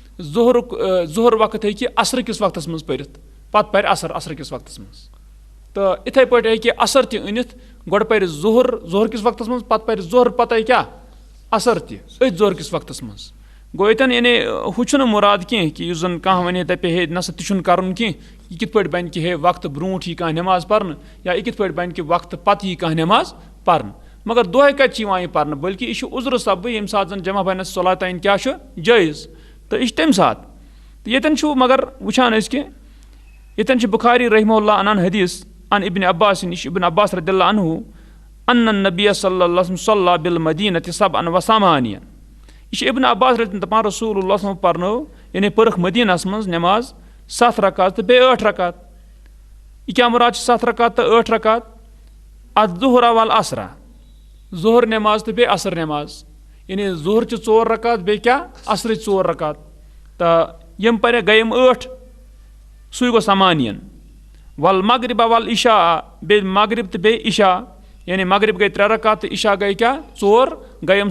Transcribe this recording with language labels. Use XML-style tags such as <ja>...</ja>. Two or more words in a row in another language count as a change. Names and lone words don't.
<ks>ظُہر وقت ہیٚکہِ عصرٕ کِس وقتس منٛز پٔرِتھ پتہٕ پرِ عصر کِس وقتس منٛز تہٕ یِتھے پٲٹھۍ ہیٚکہِ عصر تہِ أنِتھ گۄڈٕ پرِ ظُہر کِس وقتس منٛز پتہٕ پرِ ظُہر پتے کیاہ عصر تہِ أتھۍ ظُہر کِس وقتس منٛز گوٚو ییٚتٮ۪ن یعنی ہُہ چھُنہٕ مُراد کینٛہہ کہِ یُس زن کانٛہہ ونہِ دپہِ ہے نسا تہِ چھُنہٕ کرُن کینٛہہ یہِ کِتھ پٲٹھۍ بنہِ کہِ ہے وقتہٕ برونٛٹھ یی کانٛہہ نٮ۪ماز پرنہٕ یا یہِ کِتھ پٲٹھۍ بنہِ کہِ وقتہٕ پتہٕ یی کانٛہہ نٮ۪ماز پرنہٕ مگر دۄہے کتہِ چھِ یِوان یہِ پرنہٕ بٔلکہِ یہِ چھُ عُذرٕ سببہٕ ییٚمہِ ساتہٕ زن</ks> <ar>جمع بین الصلاتین</ar> <ks>کیاہ چھُ جٲیز تہٕ یہِ چھُ تمہِ ساتہٕ تہٕ ییٚتٮ۪ن چھُ مگر وٕچھان أسۍ کہِ ییٚتٮ۪ن چھُ بُخاری</ks> <ar>رحمہ اللہ</ar> <ks>انان حدیث عن ابن عباس نِش ابن عباس</ks> <ar>رضی اللہ عنہ ان النبی صلی اللہ علیہ وسلم صلی بالمدینۃ</ar> <ks>87 یہِ چھُ ابن عباس دپان رسول اللہ</ks> <ar>صلی اللہ علیہ وسلم</ar> <ks>پرنٲو یعنی پٔرٕکھ مدیٖنس منٛز نٮ۪ماز 7 رکعت تہٕ بیٚیہِ 8 رکعت یہِ کیاہ مُراد چھِ 7 رکعت تہٕ 8 رکعت</ks> <ar>الظُہر والعصر</ar> <ks>ظُہر نٮ۪ماز تہٕ بیٚیہِ عصر نٮ۪ماز یعنی ظُہر چھِ 4 رکعت بیٚیہِ کیاہ عصرٕچ 4 رکعت تہٕ یِم پرے گٔے یِم 8 سُے گوٚو 8</ks> <ar>والمغرب والعشاء</ar> <ks>بیٚیہِ مغرب تہٕ بیٚیہِ عشاء یعنی مغرب گٔے 3 رکعت تہٕ عشاء گٔے کیاہ 4 گٔے یِم</ks>